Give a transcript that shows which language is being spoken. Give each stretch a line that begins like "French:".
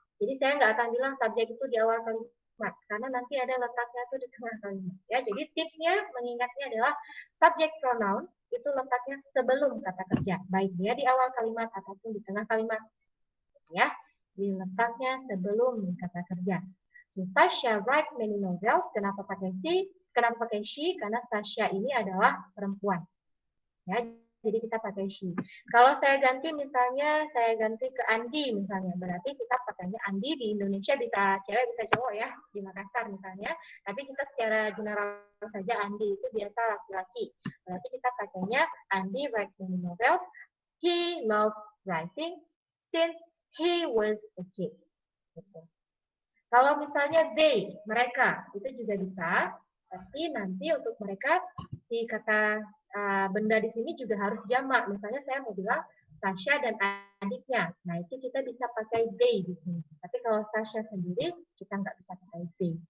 Indonesian: Jadi saya nggak akan bilang subjek itu di awal kalimat karena nanti ada letaknya itu di tengah kalimat. Ya, jadi tipsnya mengingatnya adalah subject pronoun itu letaknya sebelum kata kerja, baik dia di awal kalimat ataupun di tengah kalimat. Ya. Diletaknya sebelum kata kerja.
English: So Sasha writes many novels.
Indonesian: Kenapa pakai she? Kenapa pakai she? Karena Sasha ini adalah perempuan. Ya, jadi kita pakai she. Kalau saya ganti misalnya, saya ganti ke Andi misalnya, berarti kita pakainya Andi. Di Indonesia bisa cewek bisa cowok ya, di Makassar misalnya. Tapi kita secara general saja Andi itu biasa laki-laki. Berarti kita pakainya
English: Andi writes many novels. He loves writing since he was a kid.
Indonesian: Gitu. Kalau misalnya they, mereka, itu juga bisa. Tapi nanti untuk mereka, si kata benda di sini juga harus jamak. Misalnya saya mau bilang Sasha dan adiknya. Nah itu kita bisa pakai they di sini. Tapi kalau Sasha sendiri, kita nggak bisa pakai they.